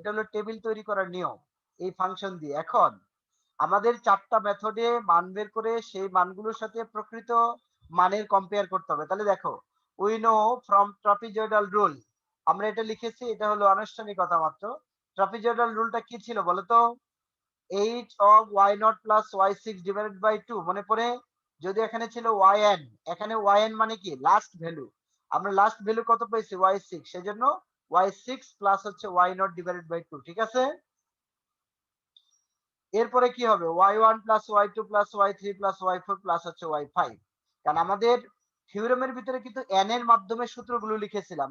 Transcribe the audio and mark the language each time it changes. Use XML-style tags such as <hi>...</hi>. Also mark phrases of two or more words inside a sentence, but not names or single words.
<bn>এটা হলো টেবিল তৈরি করার নিয়ম এই ফাংশন দিয়ে। এখন আমাদের 4টা মেথডে মান বের করে সেই মানগুলোর সাথে প্রকৃত মানের কম্পেয়ার করতে হবে। তাহলে দেখো,</bn> <en>we know from trapezoidal rule,</en> <bn>আমরা এটা লিখেছি, এটা হলো আনুষ্ঠানিকতা মাত্র। ট্রাপিজয়েডাল রুলটা কি ছিল বলো তো?</bn> <en>h of y0 plus y6 divided by 2,</en> <bn>মনে পড়ে? যদি এখানে ছিল yn, এখানে yn মানে কি</bn> <en>last value,</en> <bn>আমরা</bn> <en>last value</en> <bn>কত পেয়েছি y6, সেজন্য y6 প্লাস হচ্ছে y0</bn> <en>divided by</en> <bn>2, ঠিক আছে? এরপরে কি হবে y1 প্লাস y2 প্লাস y3 প্লাস y4 প্লাস হচ্ছে y5, কারণ আমাদের থিওরেমের ভিতরে কিন্তু n এর মাধ্যমে সূত্রগুলো লিখেছিলাম।</bn>